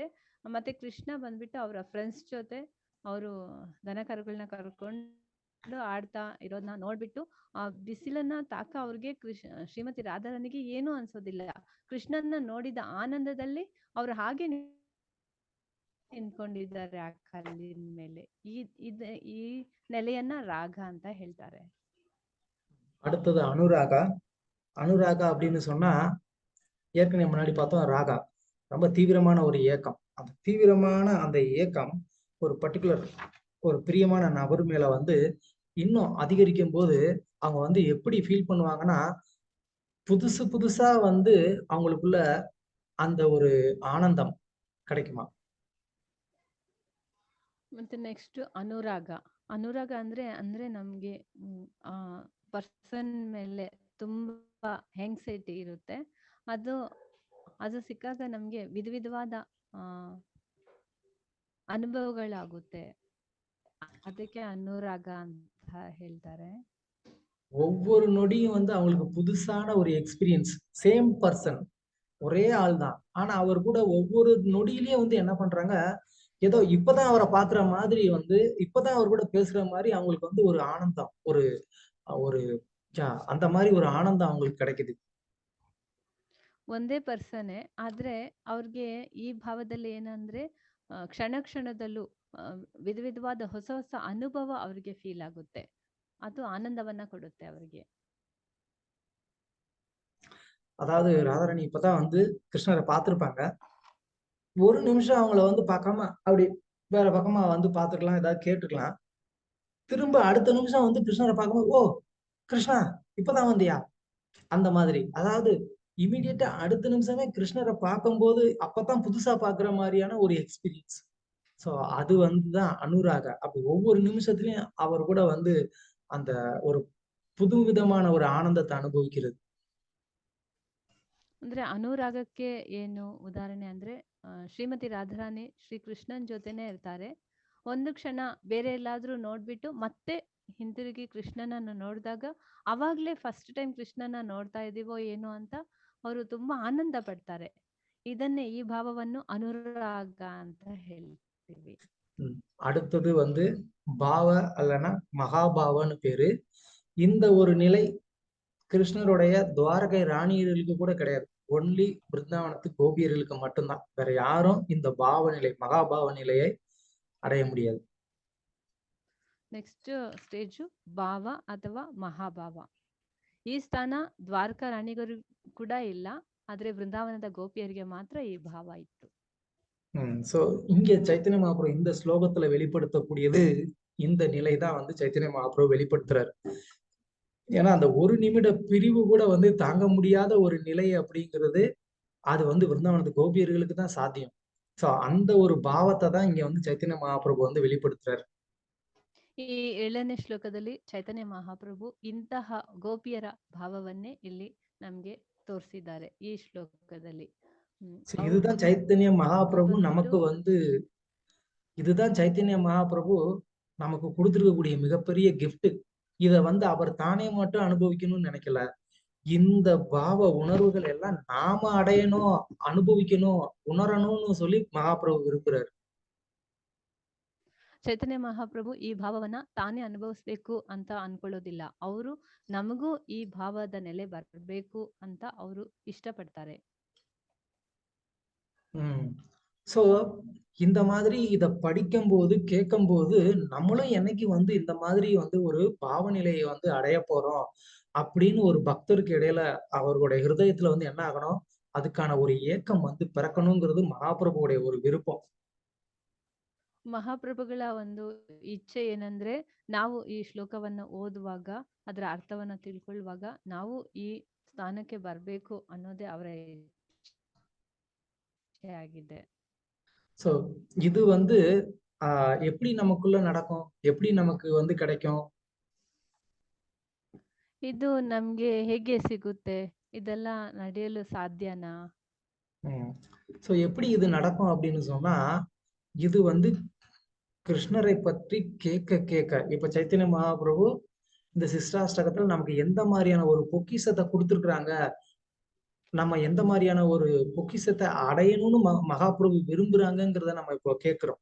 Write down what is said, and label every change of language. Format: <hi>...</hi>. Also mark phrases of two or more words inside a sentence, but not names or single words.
<kn>ಮತ್ತೆ ಕೃಷ್ಣ ಬಂದ್ಬಿಟ್ಟು ಅವರ ಫ್ರೆಂಡ್ಸ್ ಜೊತೆ ಅವರು ದನ ಕರುಗಳನ್ನ ಕರ್ಕೊಂಡು ಆಡ್ತಾ ಇರೋದನ್ನ ನೋಡ್ಬಿಟ್ಟು ಆ ಬಿಸಿಲನ್ನ ತಾಕ ಅವ್ರಿಗೆ ಶ್ರೀಮತಿ ರಾಧಾರಾಣಿಗೆ ಏನೂ ಅನ್ಸೋದಿಲ್ಲ. ಕೃಷ್ಣನ್ನ ನೋಡಿದ ಆನಂದದಲ್ಲಿ ಅವ್ರು ಹಾಗೆ ನಿಂತ್ಕೊಂಡಿದ್ದಾರೆ ಆ ಕಲ್ಲಿನ ಮೇಲೆ. ಈ ನೆಲೆಯನ್ನ ರಾಗ ಅಂತ ಹೇಳ್ತಾರೆ.</kn> <ta>அடுத்தது அனுராகா. அனுராகா அப்படின்னு சொன்னா, ஏற்கனவே முன்னாடி பார்த்தோம் ராகா ரொம்ப தீவிரமான ஒரு ஏக்கம். அந்த தீவிரமான அந்த ஏக்கம் ஒரு பர்டிகுலர் ஒரு பிரியமான நபர் மேல வந்து இன்னும் அதிகரிக்கும் போது அவங்க வந்து எப்படி ஃபீல் பண்ணுவாங்கன்னா, புதுசு புதுசா வந்து அவங்களுக்குள்ள அந்த ஒரு ஆனந்தம் கிடைக்குமா.</ta> <kn>ಮತ್ತೆ ನೆಕ್ಸ್ಟ್ ಅನುರಾಗ. ಅನುರಾಗ ಅಂದ್ರೆ ನಮ್ಗೆ ಆ ಪರ್ಸನ್ ಮೇಲೆ ತುಂಬಾ ಹ್ಯಾಂಗ್ಸೈಟಿ ಇರುತ್ತೆ. ಅದು ಸಿಕ್ಕಾಗ ನಮ್ಗೆ ವಿಧವಾದ ಅನುಭವಗಳಾಗುತ್ತೆ. ಅದಕ್ಕೆ ಅನುರಾಗ ಅಂತ ಹೇಳ್ತಾರೆ.</kn> <ta>ஒவ்வொரு நொடியும் வந்து அவங்களுக்கு புதுசான ஒரு எக்ஸ்பீரியன்ஸ்.</ta> <en>same person,</en> <ta>ஒரே ஆள் தான். ஆனா அவர் கூட ஒவ்வொரு நொடியிலேயே வந்து என்ன பண்றாங்க, ஏதோ இப்பதான் அவரை பாக்குற மாதிரி வந்து, இப்பதான் அவர் கூட பேசுற மாதிரி அவங்களுக்கு வந்து ஒரு ஆனந்தம், ஒரு ஒரு அந்த மாதிரி ஒரு ஆனந்தம் அவங்களுக்கு கிடைக்குது.</ta> <kn>ಒಂದೇ ಪರ್ಸನೇ ಆದ್ರೆ ಅವ್ರಿಗೆ ಈ ಭಾವದಲ್ಲಿ ಏನಂದ್ರೆ ಕ್ಷಣ ಕ್ಷಣದಲ್ಲೂ ವಿಧವಾದ ಹೊಸ ಹೊಸ ಅನುಭವ ಅವ್ರಿಗೆ ಫೀಲ್ ಆಗುತ್ತೆ. ಅದು ಆನಂದವನ್ನ ಕೊಡುತ್ತೆ ಅವ್ರಿಗೆ.</kn> <ta>அதாவது ராதாராணி இப்பதான் வந்து கிருஷ்ணரை பார்த்திருப்பாங்க. ஒரு நிமிஷம் அவங்கள வந்து பார்க்காம அப்படி வேற பக்கமா வந்து பார்த்துக்கலாம், ஏதாவது கேட்டுக்கலாம். திரும்ப அடுத்த நிமிஷம் வந்து கிருஷ்ணரை பார்க்கும்போது, ஓ கிருஷ்ணா இப்பதான் வந்தியா, அந்த மாதிரி. அதாவது இமீடியட்டா அடுத்த நிமிஷமே கிருஷ்ணரை பார்க்கும்போது அப்பதான் புதுசா பாக்குற மாதிரியான ஒரு எக்ஸ்பீரியன்ஸ். சோ அது வந்துதான் அனுராக. அப்படி ஒவ்வொரு நிமிஷத்துலயும் அவர் கூட வந்து அந்த ஒரு புது விதமான ஒரு ஆனந்தத்தை அனுபவிக்கிறது.</ta> <kn>ಅಂದ್ರೆ ಅನುರಾಗಕ್ಕೆ ಏನು ಉದಾಹರಣೆ ಅಂದ್ರೆ ಶ್ರೀಮತಿ ರಾಧಾರಾಣಿ ಶ್ರೀ ಕೃಷ್ಣನ್ ಜೊತೆನೆ ಇರ್ತಾರೆ. ಒಂದು ಕ್ಷಣ ಬೇರೆ ಎಲ್ಲಾದ್ರೂ ನೋಡ್ಬಿಟ್ಟು ಮತ್ತೆ ಹಿಂತಿರುಗಿ ಕೃಷ್ಣನನ್ನು ನೋಡಿದಾಗ ಅವಾಗ್ಲೇ</kn> <en>first time</en> <kn>ಕೃಷ್ಣನ ನೋಡ್ತಾ ಇದೀವೋ ಏನೋ ಅಂತ ಅವರು ತುಂಬಾ ಆನಂದ ಪಡ್ತಾರೆ. ಇದನ್ನೇ ಈ ಭಾವವನ್ನು ಅನುರಾಗ ಅಂತ ಹೇಳ್ತೀವಿ.</kn> <ta>அடுத்தது வந்து பாவ அல்லனா மகாபாவன்னு பேரு. இந்த ஒரு நிலை கிருஷ்ணருடைய துவாரகை ராணியர்களுக்கு கூட கிடையாது. ஒன்லி பிருந்தாவனத்து கோபியர்களுக்கு மட்டும்தான். வேற யாரும் இந்த பாவ நிலை, மகாபாவ நிலையை அடைய முடியாது.</ta> <en>next stage</en> <kn>ಭಾವ ಅಥವಾ ಮಹಾಭಾವ. ಈ ಸ್ಥಾನ ದ್ವಾರಕಾ ರಾಣಿಗರು ಕೂಡ ಇಲ್ಲ, ಆದ್ರೆ ಬೃಂದಾವನದ ಗೋಪಿಯರಿಗೆ ಮಾತ್ರ ಈ ಭಾವ ಇತ್ತು.</kn> <ta>சோ இங்க சைத்தன்ய மகாபிரபு இந்த ஸ்லோகத்துல வெளிப்படுத்தக்கூடியது இந்த நிலைதான் வந்து சைத்தன்ய மகாபிரபு வெளிப்படுத்துறாரு. ஏன்னா அந்த ஒரு நிமிட பிரிவு கூட வந்து தாங்க முடியாத ஒரு நிலை அப்படிங்கிறது அது வந்து விருந்தாவனத்து கோபியர்களுக்கு தான் சாத்தியம். சோ அந்த ஒரு பாவத்தை தான் இங்க வந்து சைத்தன்ய மகாபிரபு வந்து வெளிப்படுத்துறாரு.</ta> <kn>ಈ 7ನೇ ಶ್ಲೋಕದಲ್ಲಿ ಚೈತನ್ಯ ಮಹಾಪ್ರಭು ಇಂತಹ ಗೋಪಿಯರ ಭಾವವನ್ನೇ ಇಲ್ಲಿ ನಮ್ಗೆ ತೋರಿಸಿದ್ದಾರೆ ಈ ಶ್ಲೋಕದಲ್ಲಿ.</kn> <ta>So, இதுதான் சைத்தன்ய மகாபிரபு நமக்கு வந்து இதுதான் சைத்தன்ய மகாபிரபு நமக்கு கொடுத்திருக்கக்கூடிய மிகப்பெரிய கிஃப்ட். இத வந்து அவர் தானே மட்டும் அனுபவிக்கணும்னு நினைக்கல. இந்த பாவ உணர்வுகள் எல்லாம் நாம அடையணும், அனுபவிக்கணும், உணரணும்னு சொல்லி மகாபிரபு விரும்புறாரு.</ta> <kn>ಚೈತನ್ಯ ಮಹಾಪ್ರಭು ಈ ಭಾವವನ್ನ ತಾನೇ ಅನುಭವಿಸ್ಬೇಕು ಅಂತ ಅನ್ಕೊಳ್ಳೋದಿಲ್ಲ. ಅವರು ನಮಗೂ ಈ ಭಾವದ ನೆಲೆ ಬರಬೇಕು ಅಂತ ಅವರು ಇಷ್ಟಪಡ್ತಾರೆ.</kn> <ta>சோ இந்த மாதிரி இத படிக்கும்போது கேட்கும்போது நம்மளும் என்னைக்கு வந்து இந்த மாதிரி வந்து ஒரு பாவநிலையை வந்து அடைய போறோம் அப்படின்னு ஒரு பக்தருக்கு இடையில அவர்களுடைய ஹிருதயத்துல வந்து என்ன ஆகணும், அதுக்கான ஒரு ஏக்கம் வந்து பிறக்கணுங்கிறது மகாபிரபுடைய ஒரு விருப்பம்.</ta> <kn>ಮಹಾಪ್ರಭುಗಳ ಒಂದು ಇಚ್ಛೆ ಏನಂದ್ರೆ, ನಾವು ಈ ಶ್ಲೋಕವನ್ನ ಓದುವಾಗ ಅದರ ಅರ್ಥವನ್ನ ತಿಳ್ಕೊಳ್ಳುವಾಗ ನಾವು ಈ ಸ್ಥಾನಕ್ಕೆ ಬರ್ಬೇಕು ಅನ್ನೋದೇ ಅವರ ಇಚ್ಛೆ ಆಗಿದೆ.</kn> <ta>சோ இது வந்து எப்படி நமக்குள்ள நடக்கும், எப்படி நமக்கு வந்து கிடைக்கும்?</ta> <kn>ಇದು ನಮ್ಗೆ ಹೇಗೆ ಸಿಗುತ್ತೆ? ಇದೆಲ್ಲ ನಡೆಯಲು ಸಾಧ್ಯನಾ?</kn> <ta>சோ எப்படி இது நடக்கும் அப்படின்னு சொன்னா, இது வந்து கிருஷ்ணரை பற்றி கேட்க கேட்க இப்ப சைத்தன்ய மகாபிரபு இந்த சிஷ்டாஷ்டகத்துல நமக்கு எந்த மாதிரியான ஒரு பொக்கிஷத்தை கொடுத்திருக்கிறாங்க, நம்ம எந்த மாதிரியான ஒரு பொக்கிஷத்தை அடையணும்னு மகாபிரபு விரும்புறாங்கிறத நம்ம இப்போ கேட்கிறோம்.</ta>